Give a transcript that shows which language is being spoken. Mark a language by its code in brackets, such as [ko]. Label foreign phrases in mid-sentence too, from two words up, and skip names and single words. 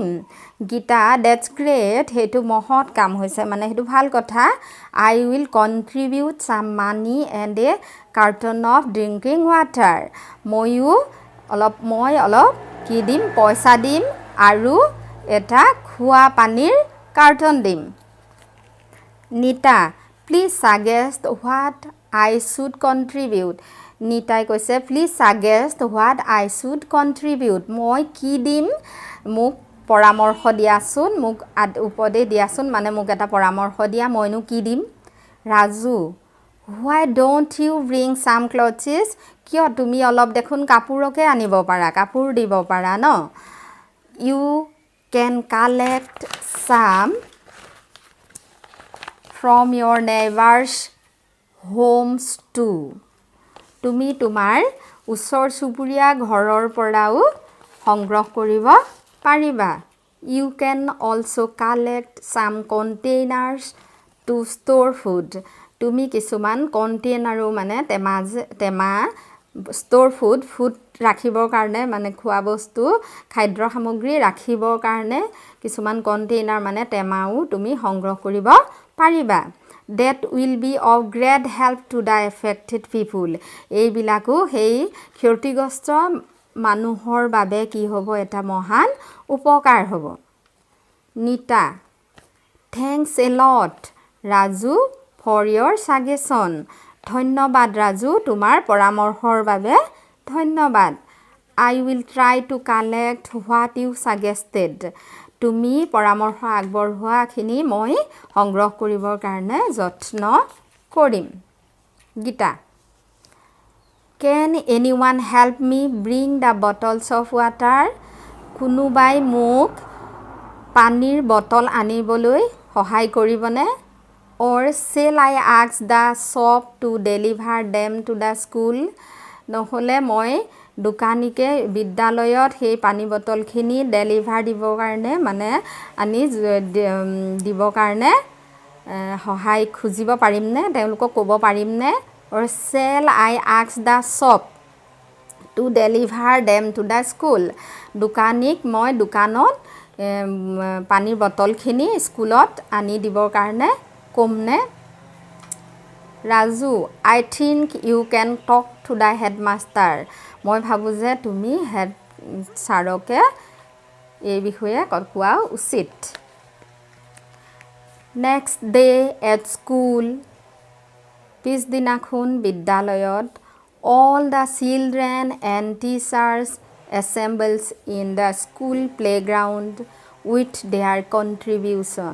[as] গীতা, [en] that's great. [as] সেইটো মহৎ কাম হৈছে মানে সেইটো ভাল কথা। [en] I will contribute some money and a carton of drinking water. [as] মই অলপ কি দিম পইচা দিম আৰু এটা খোৱা পানীৰ কাৰ্টন দিম। [en] Nita, please suggest what I should contribute. [as] নিতাই কৈছে [en] please suggest what I should contribute. [as] মই কি দিম মোক পৰামৰ্শ দিয়াচোন মোক উপদেশ দিয়াচোন মানে মোক এটা পৰামৰ্শ দিয়া মইনো কি দিম। ৰাজু, [en] why don't you bring some clothes? [as] কিয় তুমি অলপ দেখোন কাপোৰকে আনিব পাৰা কাপোৰ দিব পাৰা ন। [en] You can collect some from your neighbors homes too. [as] তুমি তোমাৰ ওচৰ চুবুৰীয়া ঘৰৰ পৰাও সংগ্ৰহ কৰিব পাৰিবা। [en] You can also collect some containers to store food. [as] তুমি কিছুমান কণ্টেইনাৰো মানে টেমা [en] store food [as] ৰাখিবৰ কাৰণে মানে খোৱা বস্তু খাদ্য সামগ্ৰী ৰাখিবৰ কাৰণে কিছুমান কণ্টেইনাৰ মানে টেমাও তুমি সংগ্ৰহ কৰিব পাৰিবা। [en] That will be of great help to the affected people. [as] এইবিলাকো সেই ক্ষতিগ্ৰস্ত মানুহৰ বাবে কি হ'ব এটা মহান উপকাৰ হ'ব। [en] Nita, thanks a lot, Raju, for your suggestion. [as] ধন্যবাদ ৰাজু তোমাৰ পৰামৰ্শৰ বাবে ধন্যবাদ। [en] I will try to collect what you suggested. [as] তুমি পৰামৰ্শ আগবঢ়োৱাখিনি মই সংগ্ৰহ কৰিবৰ কাৰণে যত্ন কৰিম। গীতা, [en] Can anyone help me bring the bottles of water? [as] কোনোবাই মোক পানীৰ বটল আনিবলৈ সহায় কৰিবনে? [en] Or shall I ask the shop to deliver them to the school? [as] নহ'লে মই দোকানীকে বিদ্যালয়ত সেই পানী বটলখিনি ডেলিভাৰ দিবৰ কাৰণে মানে আনি দিবৰ কাৰণে সহায় খুজিব পাৰিমনে তেওঁলোকক ক'ব পাৰিমনে? [en] Or shall I ask the shop to deliver them to the school? [as] দোকানীক মই দোকানত পানীৰ বটলখিনি স্কুলত আনি দিবৰ কাৰণে ক'মনে? ৰাজু, [en] I think you can talk to the headmaster. [as] মই ভাবোঁ যে তুমি হেড ছাৰকে এই বিষয়ে কোৱা উচিত। [en] Next day at school. [as] পিছদিনাখন বিদ্যালয়ত [en] all the children and teachers assembles in the school playground with their contribution.